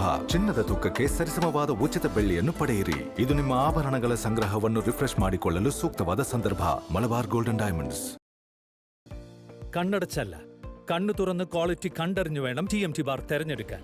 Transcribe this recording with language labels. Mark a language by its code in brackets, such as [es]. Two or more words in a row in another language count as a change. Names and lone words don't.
[kn] ಚಿನ್ನದ ತೂಕಕ್ಕೆ ಸರಿಸಮವಾದ ಉಚಿತ ಬೆಳ್ಳಿಯನ್ನು ಪಡೆಯಿರಿ. ಇದು ನಿಮ್ಮ ಆಭರಣಗಳ ಸಂಗ್ರಹವನ್ನು ರಿಫ್ರೆಶ್ ಮಾಡಿಕೊಳ್ಳಲು ಸೂಕ್ತವಾದ ಸಂದರ್ಭ. [ml] മലബാർ ഗോൾഡൻ ഡയമണ്ട്സ്. കണ്ണടച്ചല്ല, കണ്ണു തുറന്ന് ക്വാളിറ്റി കണ്ടറിഞ്ഞു വേണം TMT ബാർ തെരഞ്ഞെടുക്കാൻ.